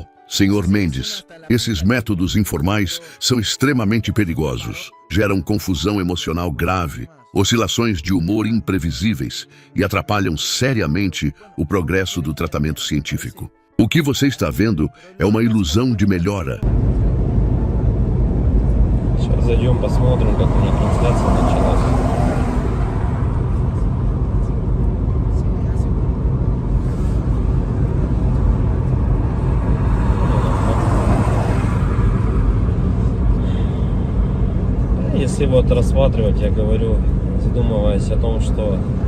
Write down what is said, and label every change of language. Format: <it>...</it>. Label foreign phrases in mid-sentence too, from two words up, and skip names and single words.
<pt>Senhor Mendes, esses métodos informais são extremamente perigosos. Geram confusão emocional grave, oscilações de humor imprevisíveis e atrapalham seriamente o progresso do tratamento científico. O que você está vendo é uma ilusão de melhora.</pt> <ru>Сейчас зайдем, посмотрим, как у них трансляция началась. Если вот рассматривать, я говорю, задумываясь о том, что</ru>